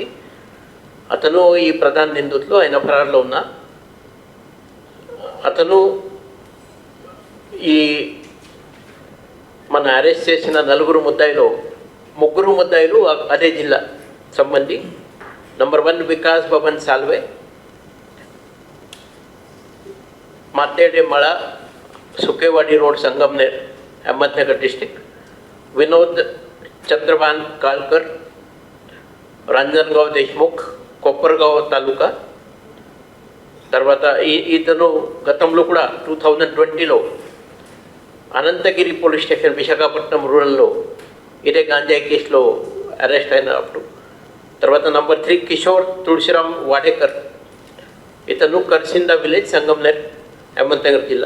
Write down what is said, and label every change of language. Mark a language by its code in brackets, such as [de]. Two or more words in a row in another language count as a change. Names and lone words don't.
[te] అతను ఈ ప్రధాన నిందితులు, ఆయన ఫరార్లో ఉన్న అతను ఈ మన అరెస్ట్ చేసిన 4 ముద్దాయిలో 3 ముద్దాయిలు అదే జిల్లా సంబంధి. నంబర్ 1 వికాస్ భవన్ సాల్వే, [mr] मातेडे मळा, सुकेवाडी रोड, संगमनेर, अहमदनगर डिस्ट्रिक्ट. विनोद चंद्रभान कालकर, रांजणगाव देशमुख, कोपरगाव तालुका, [te] తర్వాత ఇతను గతంలో కూడా 2020లో అనంతగిరి పోలీస్ స్టేషన్ విశాఖపట్నం రూరల్లో ఇదే గాంజాయి కేసులో అరెస్ట్ అయినప్పుడు. తర్వాత నంబర్ 3 కిషోర్ తులసిరామ్ వాడేకర్, ఇతను కర్సింద విలేజ్ సంగంనేర్ అహ్మద్నగర్ జిల్లా.